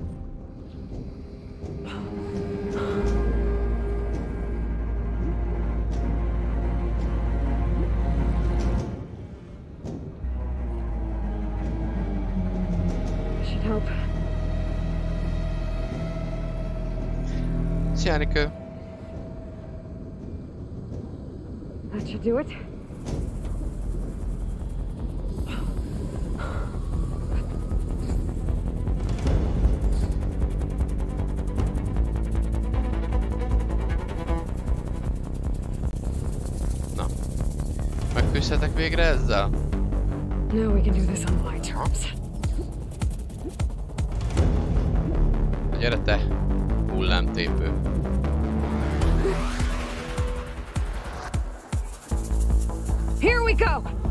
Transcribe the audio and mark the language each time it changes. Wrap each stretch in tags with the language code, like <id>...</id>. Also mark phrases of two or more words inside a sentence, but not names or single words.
<en>Should help.</en> <hu>Szia, Nikő!</hu> <en>That should do it.</en> <hu>Na. Megküzdhetek végre ezzel?</hu> <en>Now we can do this on my terms.</en> <hu>Gyere te, hullámtépő.</hu> <en>Here we go!</en>